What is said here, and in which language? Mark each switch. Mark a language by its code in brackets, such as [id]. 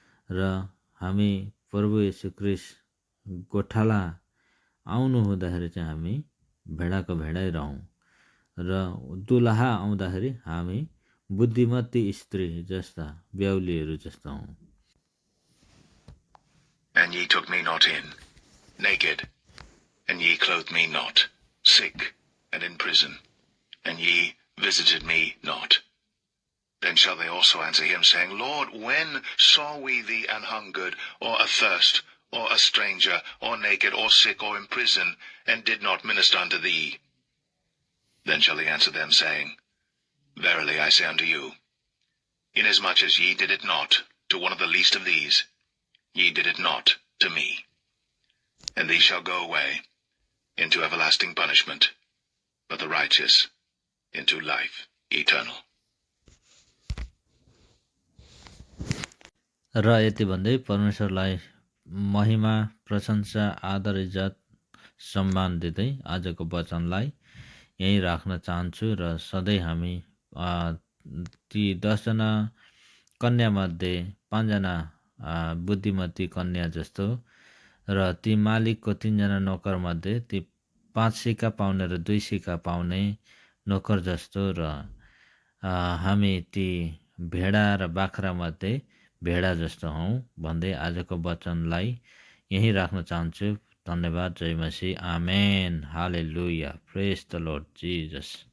[ne] र हामी प्रभु येशू ख्रीष्ट गोठाला आउनु हुँदाखेरि चाहिँ हामी भेडाको भेडै रहौँ र दुलहा आउँदाखेरि हामी बुद्धिमती स्त्री जस्ता बेहुलीहरू जस्ता हौँ। [en] And ye took me not in, naked, and ye clothed me not, sick, and in prison. and ye visited me not. Then shall they also answer him, saying, Lord, when saw we thee an hungered, or athirst, or a stranger, or naked, or sick, or in prison, and did not minister unto thee? Then shall he answer them, saying, Verily I say unto you, inasmuch as ye did it not to one of the least of these, ye did it not to me. And these shall go away into everlasting punishment, but the righteous into life eternal. [ne] र यति भन्दै परमेश्वरलाई महिमा, प्रशंसा, आदर, इज्जत, सम्मान दिँदै आजको वचनलाई यहीँ राख्न चाहन्छु र सधैँ हामी ती 10 जना कन्यामध्ये 5 जना बुद्धिमती कन्या जस्तो र ती मालिकको 3 जना नोकरमध्ये ती 5 सिक्का पाउने र 2 सिक्का पाउने नोकर जस्तो र हामी ती भेडा र बाख्रा मध्ये भेडा जस्तो हौँ भन्दै आजको वचनलाई यहीँ राख्न चाहन्छु। धन्यवाद। जय मसीह। आमेन। हालेलुया। [en] Praise the Lord Jesus.